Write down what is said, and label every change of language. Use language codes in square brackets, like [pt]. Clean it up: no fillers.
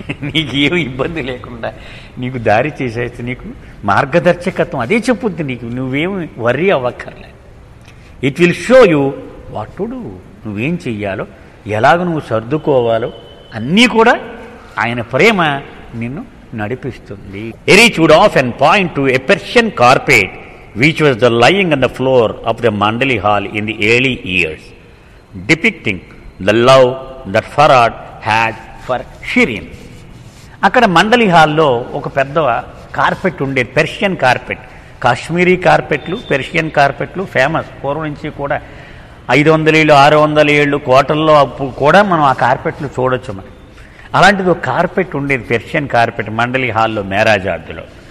[te] నీకు ఏమి ఇబ్బంది లేకుండా నీకు దారి చేసేస్తే, నీకు మార్గదర్శకత్వం అదే చెప్పుద్ది. నీకు నువ్వేమి worry అవ్వక్కర్లే. [en] It will show you what to do. [te] నువ్వేం చెయ్యాలో, ఎలాగ నువ్వు సర్దుకోవాలో అన్నీ కూడా ఆయన ప్రేమ నిన్ను నడిపిస్తుంది. [en] Erich would of and point to a Persian carpet which was the lying on the floor of the Mandali Hall in the early years, depicting the love that Farad had for Shirin. [te] అక్కడ మండలి హాల్లో ఒక పెద్ద carpet ఉండేది, Persian carpet. Kashmiri కార్పెట్లు, Persian కార్పెట్లు famous పూర్వం నుంచి కూడా. 500 ఏళ్ళు 600 ఏళ్ళు కోటల్లో అప్పుడు కూడా మనం ఆ కార్పెట్లు చూడొచ్చు. మరి అలాంటిది ఒక కార్పెట్ ఉండేది, పెర్షియన్ కార్పెట్ మండలి హాల్లో మేరాజాద్లో.